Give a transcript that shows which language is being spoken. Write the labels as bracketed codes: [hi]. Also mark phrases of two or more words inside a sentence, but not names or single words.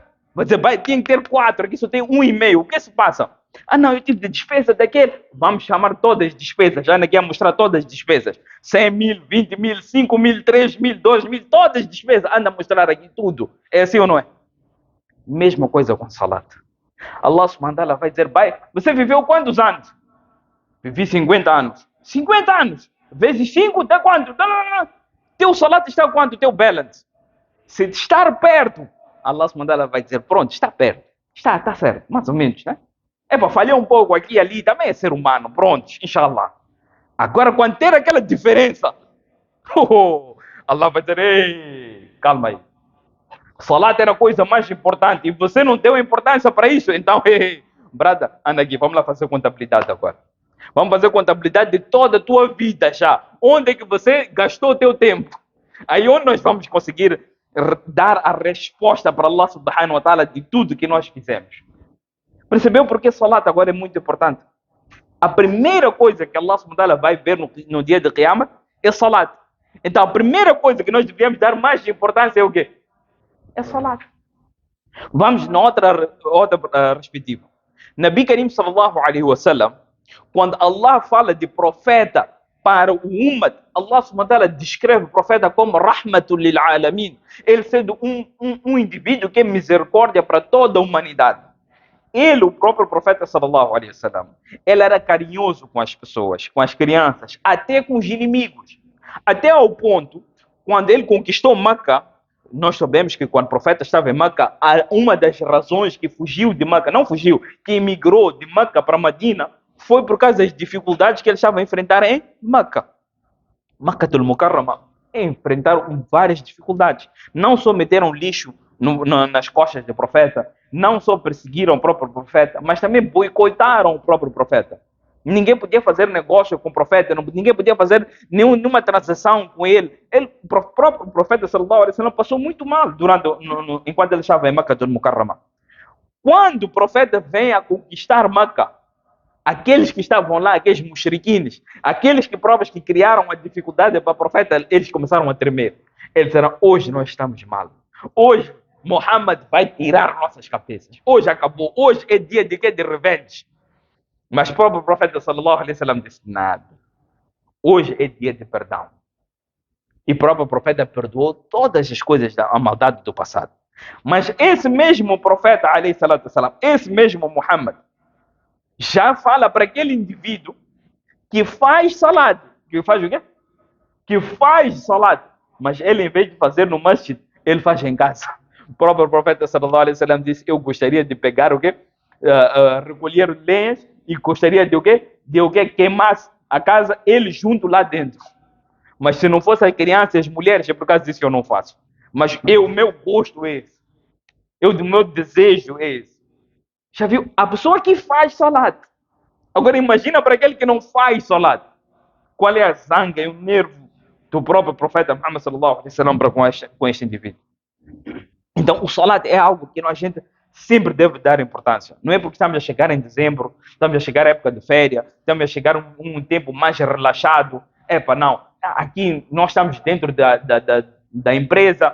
[pt] Vai dizer, pai, tem que ter 4. Aqui só tem 1,5. O que se passa? Não, eu tive de despesa daquele. Vamos chamar todas as despesas. Já aqui a mostrar todas as despesas. 100 mil, 20 mil, 5 mil, 3 mil, 2 mil. Todas as despesas. Anda a mostrar aqui tudo. É assim ou não é? Mesma coisa com salário. Allah [ar] سبحانه وتعالى [pt] vai dizer, pai, você viveu quantos anos? Vivi 50 anos. 50 anos. Vezes 5 dá quanto? Teu salário está quanto? Teu balance. Se estar perto, Allah [ar] سبحانه وتعالى [pt] vai dizer, pronto, está perto. Está certo, mais ou menos, né? Falhar um pouco aqui e ali, também é ser humano, pronto, inshallah. Agora, quando ter aquela diferença, Allah vai dizer, ei, calma aí. Salat era a coisa mais importante e você não deu importância para isso, então, brada, anda aqui, vamos lá fazer contabilidade agora. Vamos fazer contabilidade de toda a tua vida já. Onde é que você gastou o teu tempo? Aí onde nós vamos conseguir dar a resposta para Allah [ar] سبحانه وتعالى [pt] de tudo que nós fizemos. Percebeu porque salat agora é muito importante? A primeira coisa que Allah [ar] سبحانه وتعالى [pt] vai ver no dia de Qiyamah é salat. Então a primeira coisa que nós devemos dar mais importância é o quê? É salat. Vamos na outra perspectiva. [ar] نبي كريم صلى الله عليه وسلم, [pt] quando Allah fala de profeta para o Ummah, Allah [ar] سبحانه وتعالى [pt] descreve o profeta como [ar] رحمة للعالمين, [pt] ele sendo um indivíduo que é misericórdia para toda a humanidade. Ele, o próprio profeta [ar] صلى الله عليه وسلم, [pt] ele era carinhoso com as pessoas, com as crianças, até com os inimigos. Até ao ponto, quando ele conquistou Meca, nós sabemos que quando o profeta estava em Meca, uma das razões que fugiu de Meca, não fugiu, que emigrou de Meca para Medina, foi por causa das dificuldades que ele estava a enfrentar em Meca. Meccatul Mukarrama enfrentaram várias dificuldades. Não só meteram lixo nas costas do profeta, não só perseguiram o próprio profeta, mas também boicotaram o próprio profeta. Ninguém podia fazer negócio com o profeta, ninguém podia fazer nenhuma transação com ele. O próprio profeta [ar] صلى الله عليه وسلم [pt] passou muito mal enquanto ele estava em Meccatul Mukarrama. Quando o profeta vem a conquistar Meca, aqueles que estavam lá, aqueles mushriquines, aqueles que criaram a dificuldade para o profeta, eles começaram a tremer. Eles disseram, hoje nós estamos mal. Hoje Muhammad vai tirar nossas cabeças. Hoje acabou. Hoje é dia de quê? De revenge. Mas o próprio profeta [ar] صلى الله عليه وسلم [pt] disse nada. Hoje é dia de perdão. E o próprio profeta perdoou todas as coisas da maldade do passado. Mas esse mesmo profeta, [ar] عليه الصلاة والسلام, [pt] esse mesmo Muhammad, já fala para aquele indivíduo que faz salat. Que faz o quê? Que faz salat. Mas ele, em vez de fazer no masjid, ele faz em casa. O próprio profeta [ar] صلى الله عليه وسلم [pt] disse: eu gostaria de pegar o quê? Recolher lenhas e gostaria de o quê? De o quê? Queimar a casa, ele junto lá dentro. Mas se não fosse as crianças e as mulheres, é por causa disso que eu não faço. Mas o meu gosto é esse. O meu desejo é esse. Já viu? A pessoa que faz salat. Agora imagina para aquele que não faz salat. Qual é a zanga e o nervo do próprio profeta Muhammad [ar] صلى الله عليه وسلم [pt] para com este indivíduo? Então, o salat é algo que a gente sempre deve dar importância. Não é porque estamos a chegar em dezembro, estamos a chegar à época de férias, estamos a chegar um tempo mais relaxado. Epa, não. Aqui nós estamos dentro da empresa.